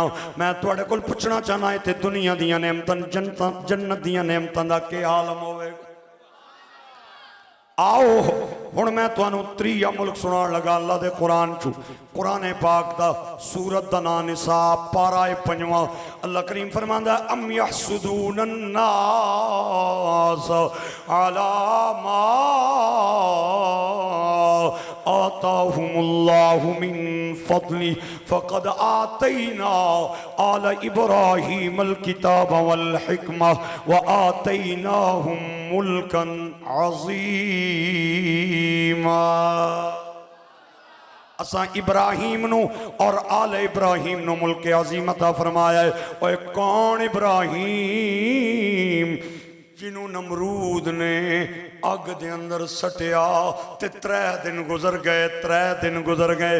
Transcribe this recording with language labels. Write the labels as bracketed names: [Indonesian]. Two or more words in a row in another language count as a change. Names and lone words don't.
[Punjabi] ਮੈਂ ਤੁਹਾਡੇ ਕੋਲ ਪੁੱਛਣਾ ਚਾਹਨਾ ਇੱਥੇ ਦੁਨੀਆ ਦੀਆਂ ਨੇਮਤਾਂ ਜੰਨਤ ਦੀਆਂ ਨੇਮਤਾਂ ਦਾ ਕੀ ਆਲਮ ਹੋਵੇਗਾ? ਆਓ ਹੁਣ ਮੈਂ ਤੁਹਾਨੂੰ ਤ੍ਰੀਆ ਮੁਲਕ ਸੁਣਾਣ ਲੱਗਾ ਅੱਲ੍ਹਾ ਦੇ ਕੁਰਾਨ ਚੋਂ। ਕੁਰਾਨ ਪਾਕ ਦਾ ਸੂਰਤ ਦਾ ਨਾਮ ਨਿਸਾ ਪਾਰਾ 5ਵਾਂ। ਅੱਲ੍ਹਾ ਕਰੀਮ ਫ਼ਰਮਾਂਦਾ [Arabic] أم يحسدون الناس على ما آتاهم الله من فضله فقد آتينا آل إبراهيم الكتاب والحكمة وآتيناهم ملكا عظيما. [Punjabi] ਅਸਾਂ ਇਬਰਾਹੀਮ ਨੂੰ ਔਰ ਆਲੇ ਇਬਰਾਹੀਮ ਨੂੰ ਮੁਲਕ ਅਜ਼ੀਮ ਅਤਾ ਫ਼ਰਮਾਇਆ ਹੈ। ਓਏ ਕੌਣ ਇਬਰਾਹੀਮ ਜਿਨ੍ਹਾਂ ਨੂੰ ਨਮਰੂਦ ਨੇ ਅੱਗ ਦੇ ਅੰਦਰ ਸੁੱਟਿਆ ਤੇ 3 ਦਿਨ ਗੁਜ਼ਰ ਗਏ, 3 ਦਿਨ ਗੁਜ਼ਰ ਗਏ।